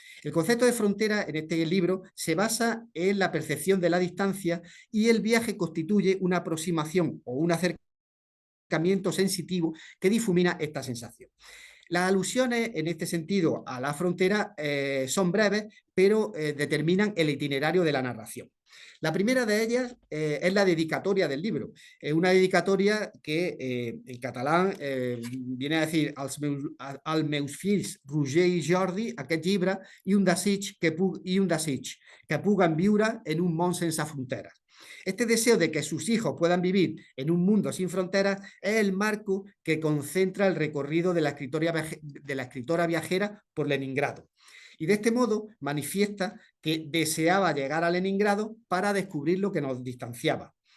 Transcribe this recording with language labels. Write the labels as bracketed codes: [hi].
[es] El concepto de frontera en este libro se basa en la percepción de la distancia y el viaje constituye una aproximación o un acercamiento sensitivo que difumina esta sensación. Las alusiones en este sentido a la frontera son breves, pero determinan el itinerario de la narración. La primera de ellas es la dedicatoria del libro. Es una dedicatoria que en catalán viene a decir [ca] als meus fills Roger i Jordi aquest llibre i un desig que puguen viure en un món sense fronteres. [es] Este deseo de que sus hijos puedan vivir en un mundo sin fronteras es el marco que concentra el recorrido de la escritora viajera por Leningrado. Y de este modo manifiesta que deseaba llegar a Leningrado para descubrir lo que nos distanciaba.